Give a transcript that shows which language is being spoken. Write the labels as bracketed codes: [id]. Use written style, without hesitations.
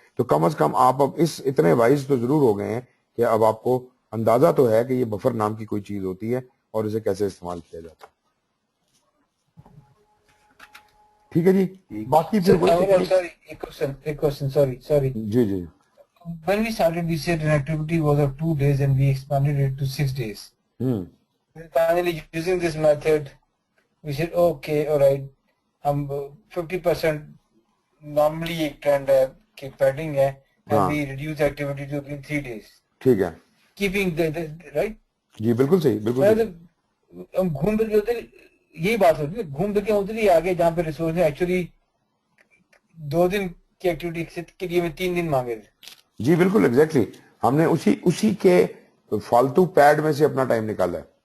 [hi] तो कम से कम आप अब इस इतने वाइज तो जरूर हो गए हैं कि अब आपको अंदाजा तो है कि ये बफर नाम की कोई चीज होती है और इसे कैसे इस्तेमाल किया जाता है। ठीक है जी, बाकी फिर एक question, sorry. Ji ji [en] When we started, we said an activity was of 2 days and we expanded it to 6 days. Finally, using this method, we said, okay, all right, [hi] हम 50% normally एक trend है कि padding है, [en] and we reduce activity to 3 days. [hi] ठीक है, [en] Keeping the right? [hi] जी बिल्कुल सही, बिल्कुल सही। हम घूम फिर के उधर यही बात होती है, घूम फिर के उधर ही आगे जहाँ पे रिसोर्स है, एक्चुअली 2 दिन की एक्टिविटी के लिए मैं 3 दिन मांगे थे। जी बिल्कुल, एग्जैक्टली, हमने उसी के फालतू पैड में से अपना टाइम निकाला है,